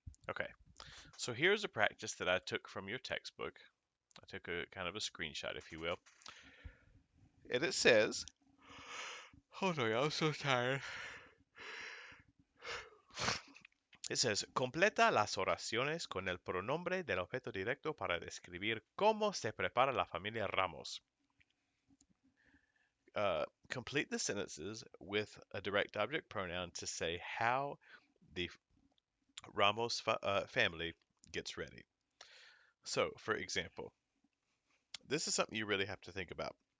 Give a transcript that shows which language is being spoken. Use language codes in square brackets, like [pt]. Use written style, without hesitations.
[en] Okay. So here's a practice that I took from your textbook. I took a kind of a screenshot, if you will. And it says, hold on, I'm so tired. It says, [es] completa las oraciones con el pronombre del objeto directo para describir cómo se prepara la familia Ramos. [en] Complete the sentences with a direct object pronoun to say how the Ramos family gets ready. So, for example, this is something you really have to think about.